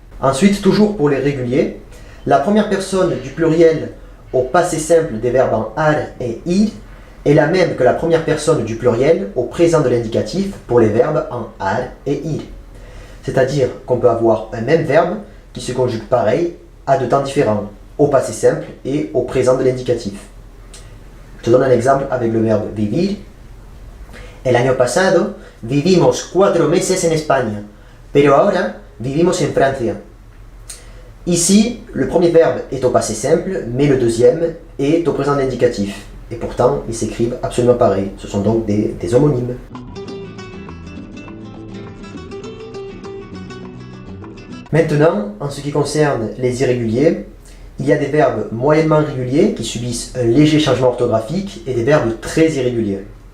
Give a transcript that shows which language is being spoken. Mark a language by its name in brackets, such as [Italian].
[French] Ensuite, toujours pour les réguliers, la première personne du pluriel au passé simple des verbes en ar et ir est la même que la première personne du pluriel au présent de l'indicatif pour les verbes en ar et ir. C'est-à-dire qu'on peut avoir un même verbe qui se conjugue pareil à deux temps différents, au passé simple et au présent de l'indicatif. Je te donne un exemple avec le verbe vivir. [Spanish] El año pasado vivimos 4 meses en España, pero ahora vivimos en Francia. [French] Ici, le premier verbe est au passé simple, mais le deuxième est au présent de l'indicatif. Et pourtant, ils s'écrivent absolument pareil. Ce sont donc des homonymes. Maintenant, en ce qui concerne les irréguliers, il y a des verbes moyennement réguliers qui subissent un léger changement orthographique et des verbes très irréguliers.